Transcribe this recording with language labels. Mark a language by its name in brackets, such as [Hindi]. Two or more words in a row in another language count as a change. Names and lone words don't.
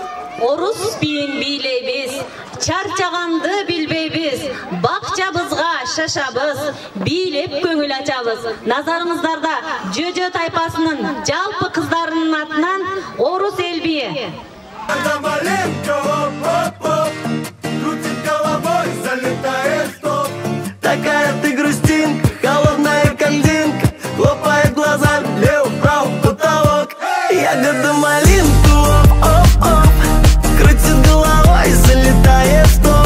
[Kyrgyz] Орус биин бийлейбиз, чарчаганды билбейбиз, бакчабызга жашашабыз, бийлеп көңүл ачабыз. Назарыңыздарда Жөжө тайпасынын жалпы кыздарынын атынан Орус эл бии. [Russian] Такая ты грустинка, холодная кальдинка, хлопает глазами, лево-право потолок. Ягода малинку, оп-оп, крутит головой, залетает в топ.